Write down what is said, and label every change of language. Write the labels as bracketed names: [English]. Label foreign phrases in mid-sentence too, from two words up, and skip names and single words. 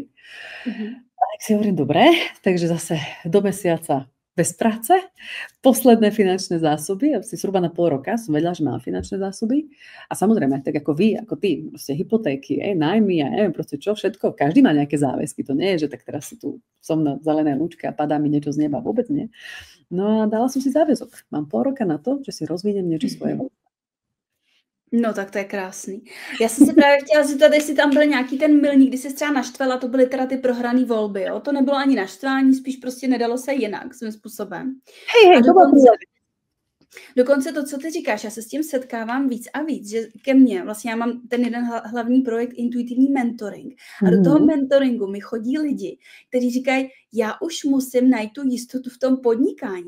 [Slovak] A tak si hovorím, dobre, takže zase do mesiaca bez práce, posledné finančné zásoby, asi zhruba na pol roka som vedela, že mám finančné zásoby. A samozrejme, tak ako vy, ako ty, proste hypotéky, nájmy a neviem proste čo, všetko, každý má nejaké záväzky. To nie je, že tak teraz si tu som na zelené lúčke a padá mi niečo z neba, vôbec nie. No a dala som si záväzok. Mám pol roka na to, že si rozvíjem niečo svoje. [Czech] No tak to je krásný. Já jsem se právě chtěla zeptat, jestli tam byl nějaký ten milník, kdy se třeba naštvala, to byly teda ty prohrané volby, jo? To nebylo ani naštvání, spíš prostě nedalo se jinak svým způsobem. [Slovak] Hej, [Czech] Dokonce to, co ty říkáš, já se s tím setkávám víc a víc, že ke mně, vlastně já mám ten jeden hlavní projekt intuitivní mentoring a do toho mentoringu mi chodí lidi, kteří říkají, já už musím najít tu jistotu v tom podnikání.